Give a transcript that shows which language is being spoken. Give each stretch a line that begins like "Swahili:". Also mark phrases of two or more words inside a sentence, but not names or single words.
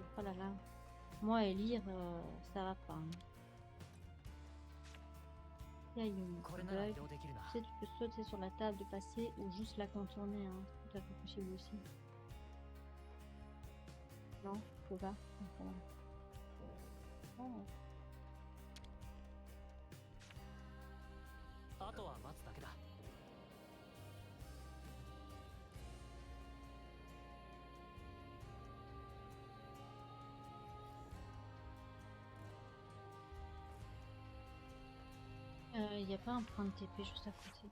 French: Oh là là. Moi et lire, ça va pas. Hein. Il y a une bug. Tu sais, tu peux sauter sur la table de passer ou juste la contourner. Hein. Tout à fait possible aussi. Non, faut pas. Oh.
Japanese: あとは待つだけだ。
French: Il n'y a pas un point de TP juste à côté.